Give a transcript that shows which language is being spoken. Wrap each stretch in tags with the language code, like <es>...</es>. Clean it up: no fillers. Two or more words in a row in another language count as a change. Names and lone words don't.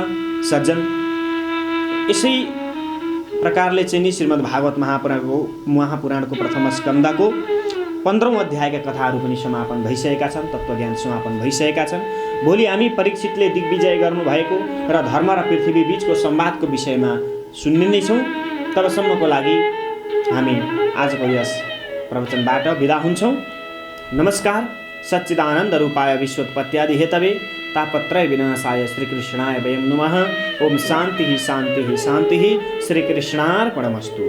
<ne>सज्जन, यसै प्रकारले चाहिँ नि श्रीमद् भागवत महापुराणको प्रथम स्कन्धको 15औं अध्यायका कथाहरू पनि समापन भइसकेका छन्, तत्त्वज्ञान समापन भइसकेका छन्। भोलि हामी परीक्षितले दिग्विजय गर्नुभएको र धर्म र पृथ्वी बीचको संवादको विषयमा सुन्ने नै छौँ। तबसम्मको लागि हामी आजको यस प्रवचनबाट बिदा हुन्छौँ। नमस्कार।</ne> <sa>सच्चिदानन्द रूपाय विश्वोत्पत्त्यादि हेतवे तापत्रय विनाशाय श्रीकृष्णाय वयं नमः। ओम शान्तिः शान्तिः शान्तिः। श्रीकृष्णार्पणमस्तु।</sa>